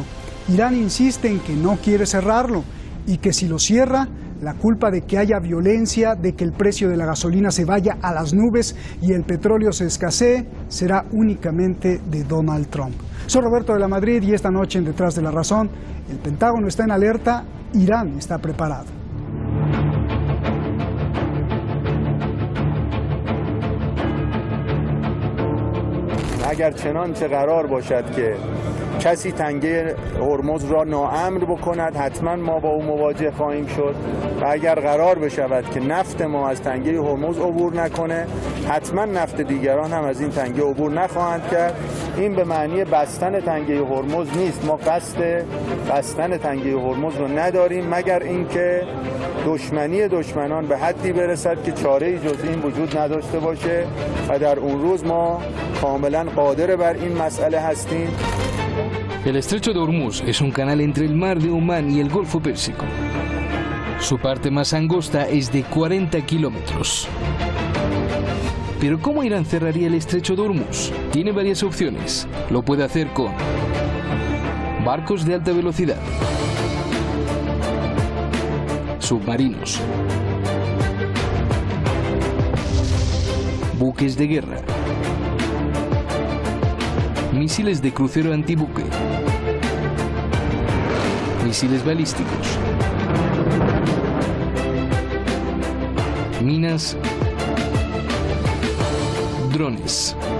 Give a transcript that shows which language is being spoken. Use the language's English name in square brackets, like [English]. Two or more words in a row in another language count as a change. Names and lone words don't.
[Spanish] Irán insiste en que no quiere cerrarlo y que si lo cierra, la culpa de que haya violencia, de que el precio de la gasolina se vaya a las nubes y el petróleo se escasee, será únicamente de Donald Trump. Soy Roberto de la Madrid y esta noche en Detrás de la Razón, el Pentágono está en alerta, Irán está preparado. [Persian] اگر چنانچه قرار باشد که کسی تنگه هرمز را ناامن بکند حتما ما با او مواجه خواهیم شد و اگر قرار بشود که نفت ما از تنگه هرمز عبور نکنه حتما نفت دیگران هم از این تنگه عبور نخواهند کرد. این به معنی بستن تنگه هرمز نیست. ما قصد بستن تنگه هرمز رو نداریم مگر اینکه دشمنی دشمنان به حدی برسد که چاره‌ای جز این وجود نداشته باشه و در اون روز ما کاملا قادر بر این مسئله هستیم. [Spanish] El estrecho de Hormuz es un canal entre el mar de Omán y el Golfo Pérsico. Su parte más angosta es de 40 kilómetros. Pero ¿cómo Irán cerraría el estrecho de Hormuz? Tiene varias opciones. Lo puede hacer con barcos de alta velocidad, submarinos, buques de guerra, misiles de crucero antibuque, misiles balísticos, minas, drones.